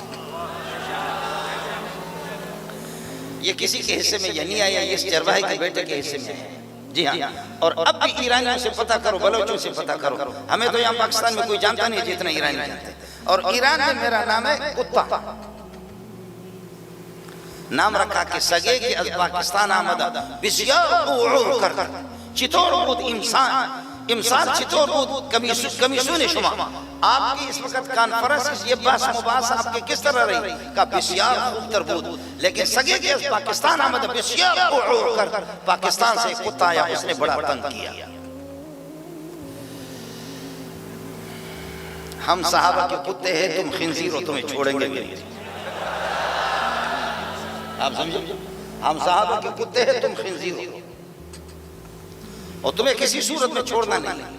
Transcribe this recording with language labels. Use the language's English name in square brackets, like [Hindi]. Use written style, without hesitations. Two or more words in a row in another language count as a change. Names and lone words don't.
[Urdu] یہ کسی کے حصے میں یہ نہیں آیا یہ اس چرواہے کے بیٹے کے حصے میں ہے. جی ہاں. اور اب بھی ایرانیوں سے پتہ کرو بلوچوں سے پتہ کرو. ہمیں تو یہاں پاکستان میں کوئی جانتا نہیں جتنا ایرانی جانتے ہیں. اور ایران میں میرا نام ہے کتا. نام رکھا کہ [Persian] سگے کے از پاکستان آمدہ بسیار اوعور کر چطور بود امسال چطور بود کمیسون شما. [Urdu] آپ کی اس وقت کانفرنس یہ بحث مباحث آپ کے کس طرح رہی کہ [Persian] بسیار خوب تر بود. [Urdu] لیکن [Persian] سگے کے از پاکستان آمدہ بسیار اوعور کر [Urdu] پاکستان سے کتا آیا اس نے بڑا تنگ کیا. ہم صحابہ کے کتے ہیں تم خنزیر ہو تمہیں چھوڑیں گے بھی. آپ سمجھو ہم صحابہ کے کتے ہیں تم خنزیر ہو اور تمہیں کسی صورت میں چھوڑنا نہیں.